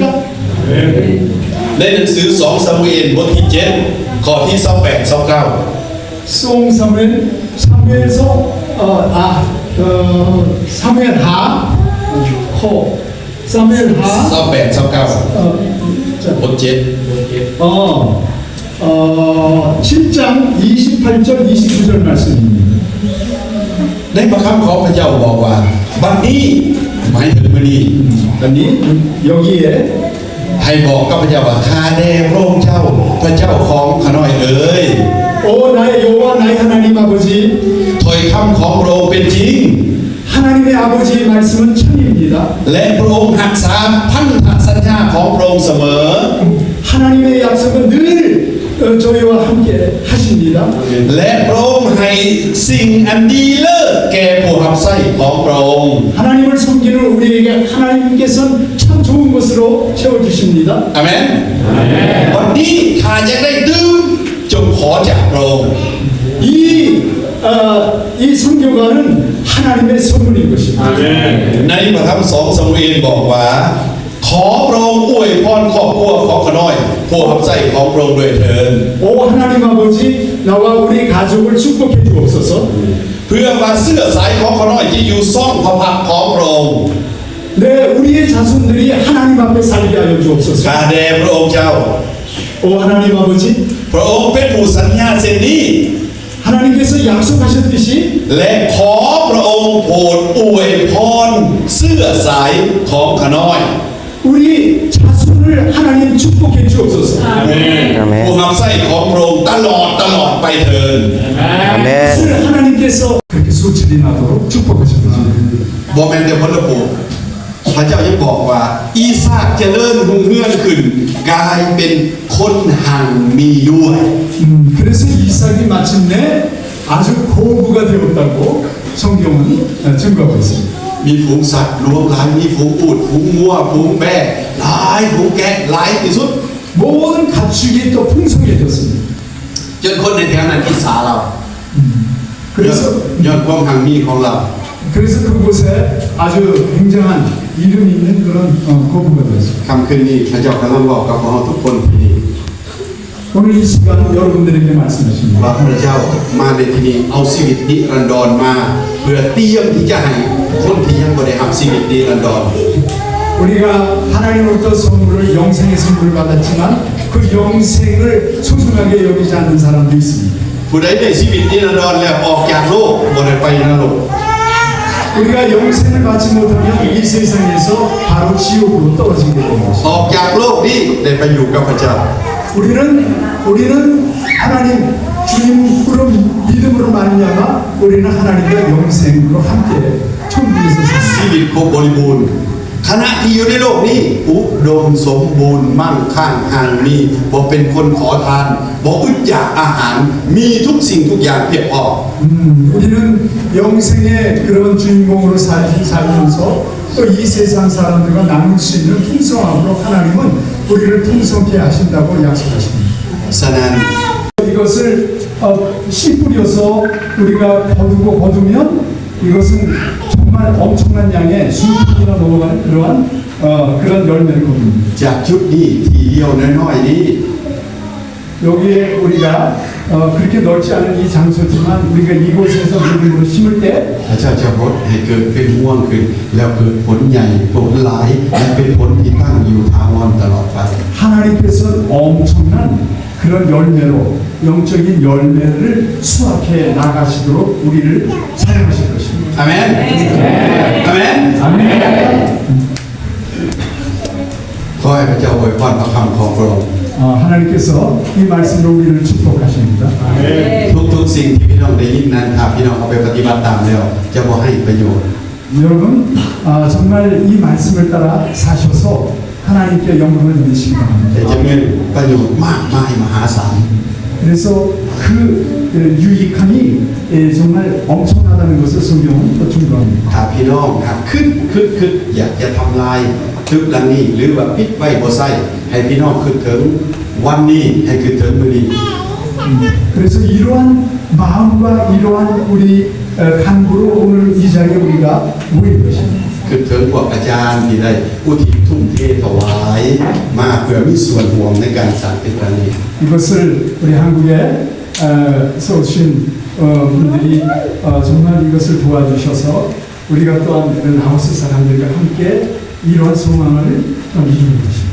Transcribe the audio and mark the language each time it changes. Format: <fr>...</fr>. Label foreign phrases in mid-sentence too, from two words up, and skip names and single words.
<th>ในหนังสือ2ซามูเอลบทที่7ข้อที่28 29</th> <ko>송 사무엘서 사무엘 하 코 사무엘 하</ko> <th>28 29บท7</th> <ko>7장 28절 29절 말씀입니다.</ko> <th>ในพระคำของพระเจ้าบอกว่าบัดนี้หมายถึงมื้อนี้</th> <ko>아니 여기에</ko> <th>ให้บอกกับพระเจ้าว่าข้าแด่พระองค์เจ้าพระเจ้าของข้าน้อยเอ๋ย</th> <ko>오 나의 여호와 나의 하나님 아버지</ko> <th>ถ้อยคำของพระองค์เป็นจริง</th> <ko>하나님의 아버지의 말씀은 참입니다.</ko> <th>และพระองค์รักษาพันธสัญญาของพระองค์เสมอ</th> <ko>하나님의 약속은 늘 저희와 함께 하십니다.</ko> <th>และพระองค์ให้สิ่งอันดีเลิศแก่ผู้รับใช้ของพระองค์</th> <ko>하나님을 섬기는 우리에게 하나님께서는 참 좋은 것으로 채워주십니다.</ko> <th>อาเมนวันนี้ข้าอยากได้ดื่มจงขอจากพระองค์</th> <ko>이 선교가는 하나님의 선물인 것입니다.</ko> <th>ในพระธรรม2ซามูเอลบอกว่าขอพระองค์อวยพรครอบครัวของข้าน้อยผู้รับใช้ของพระองค์ด้วยเถิด</th> <ko>오 하나님 아버지 나와 우리 가족을 축복해 주옵소서.</ko> <th>เพื่อมาเสื้อสายของข้าน้อยที่อยู่ซ่องพระพักตร์ของพระองค์</th> <ko>네 우리의 자손들이 하나님 앞에 살게 하여 주옵소서.</ko> <th>ข้าแด่พระองค์เจ้า</th> <ko>오 하나님 아버지</ko> <th>พระองค์เป็นผู้สัญญาเช่นนี้</th> <ko>하나님께서 약속하셨듯이</ko> <th>และขอพระองค์โปรดอวยพรเสื้อสายของข้าน้อย</th> <ko>우리 자손을 하나님 축복해 주옵소서.</ko> <th>ผู้รับใช้ของพระองค์ตลอดไปเถิด</th> <ko>아멘. 그것을 하나님께서 그렇게 소출이 나도록 축복하셨습니다.</ko> <th>บ่แม่นแต่พระปู่พระเจ้ายังบอกว่าอีซากเจริญรุ่งเรืองขึ้นกลายเป็นคนหั่งมีด้วย</th> <ko>그래서 이삭이 마침내 아주 고부가 되었다고 성경은 증거하고 있습니다.</ko> <th>มีฝูงสัตว์รวมหลายมีฝูงอูฐฝูงงัวฝูงแบะหลายฝูงแกะหลายที่สุด</th> <ko>모든 가축이 또 풍성해졌습니다.</ko> <th>จนคนในแถวนั้นอิจฉาเรา</th> <ko>그래서</ko> <th>ยอดความหั่งมีของเรา</th> <ko>그래서 그곳에 아주 굉장한 이름 있는 그런 고부가 되었습니다.</ko> <th>คำคืนนี้พระเจ้ากำลังบอกกับพวกเราทุกคนที่นี่</th> <ko>오늘 이 시간 여러분들에게 말씀하십니다.</ko> <th>ว่าพระเจ้ามาในที่นี้เอาชีวิตนิรันดรมาเพื่อเตรียมที่จะให้คนที่ยังไม่ได้รับชีวิตนิรันดร</th> <ko>우리가 하나님으로부터 선물을 영생의 선물을 받았지만 그 영생을 소중하게 여기지 않는 사람도 있습니다.</ko> <th>ผู้ใดได้ชีวิตนิรันดรแล้วออกจากโลกบ่ได้ไปนรก</th> <ko>우리가 영생을 받지 못하면 이 세상에서 바로 지옥으로 떨어지게 되는 것입니다.</ko> <th>ออกจากโลกนี้ได้ไปอยู่กับพระเจ้า</th> <ko>우리는 하나님 주님으로 믿음으로 말미암아 우리는 하나님과 영생으로 함께 천국에서</ko> <th>ชี</th> <ko>삽니다.</ko> <th>วิตครบบริบูรณ์ขณะที่อยู่ในโลกนี้อุดมสมบูรณ์มั่งคั่งห่างมีบ่เป็นคนขอทานบ่อึดอยากอาหารมีทุกสิ่งทุกอย่างเพียงพอ</th> <ko>우리는 영생의 그런 주인공으로 살면서 또 이 세상 사람들과 나눌 수 있는 풍성함으로 하나님은 우리를 풍성케 하신다고 약속하십니다.</ko> <th>ฉะนั้น</th> <ko>이것을 씨 뿌려서 우리가 거두면 이것은 정말 엄청난 양의 수십이나 넘어가는 그런 열매를 거둡니다.</ko> <th>จากชุดนี้ทีเดียวน้อยๆนี้</th> <ko>여기에 우리가 그렇게 넓지 않은 이 장소지만 우리가 이곳에서 믿음으로 심을 때</ko> <th>พระเจ้าจะรดให้เกิดเป็นม่วงขึ้นแล้วเกิดผลใหญ่ผลหลายและเป็นผลที่ตั้งอยู่ถาวรตลอดไป</th> <ko>하나님께서 엄청난 그런 열매로 영적인 열매를 수확해 나가시도록 우리를 사용하실 것입니다. 아멘. 아멘. 아멘.</ko> <th>ขอให้พระเจ้าอวยพรพระคำของพระองค์</th> <ko>하나님께서 이 말씀으로 우리를 축복하십니다.</ko> <th>ทุกสิ่งที่พี่น้องได้ยินนั้นถ้าพี่น้องเอาไปปฏิบัติตามแล้วจะบ่ให้ประโยชน์</th> <ko>여러분 정말 이 말씀을 따라 사셔서 하나님께 영광을 드리시기</ko> <th>แต่</th> <ko>바랍니다.</ko> <th>จะมีประโยชน์มากมายมหาศาล</th> <ko>그래서 그 유익함이 정말 엄청나다는 것을 성경은 또 증거합니다.</ko> <th>ถ้าพี่น้องครับคึดอยากจะทำลายทึกดังนี้หรือว่าปิดไว้บ่ใส่ให้พี่น้องคึดถึงวันนี้ให้คึดถึงมื้อนี้</th> <ko>그래서 이러한 마음과 이러한 우리 간구로 오늘 이 자리에 우리가 모인 것입니다.</ko> <th>คือถึงพวกอาจารย์ที่ได้อุทิศทุ่มเทถวายมาเพื่อมีส่วนร่วมในการสร้างเป็นครั้งนี้</th> <ko>이것을 우리 한국에서 오신 분들이 정말 이것을 도와주셔서 우리가 또한 라오스 사람들과 함께 이러한 소망을 이루는 것입니다.</ko>